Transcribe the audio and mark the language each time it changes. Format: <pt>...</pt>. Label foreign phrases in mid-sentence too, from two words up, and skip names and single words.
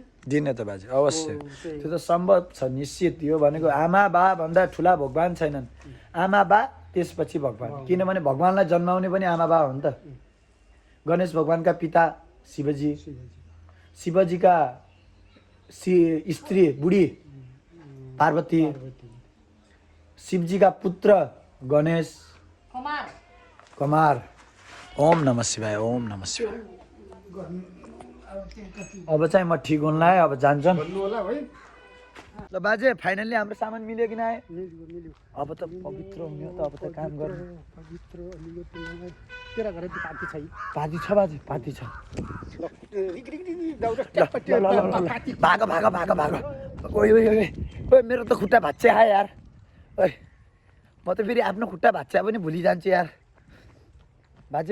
<ne>दिने त बाजे अवश्य त्यो त सम्भव छ निश्चित। यो भनेको आमा बा भन्दा ठुला भगवान छैनन् आमा बा त्यसपछि भगवान किनभने भगवानलाई जन्माउने पनि आमा बा हो नि त। गणेश भगवानका पिता शिवजी शिवजीका स्त्री बुढी पार्वती शिवजीका पुत्र गणेश कमार। ओम नमः शिवाय ओम नमः शिवाय। अब चाहिँ म ठिक हुनलाई अब जान्छौँ ल बाजे फाइनल्ली हाम्रो सामान मिल्यो कि नआए अब त पवित्र हुने त अब त काम गर्नु पाती छ बाजे पाती छ भाग भाग भाग भाग ओइ ओइ ओइ ओइ मेरो त खुट्टा भाँच्चे आयो यार ओइ म त फेरि आफ्नो खुट्टा भाँच्चा पनि भुलि जान्छु यार बाजे।</ne>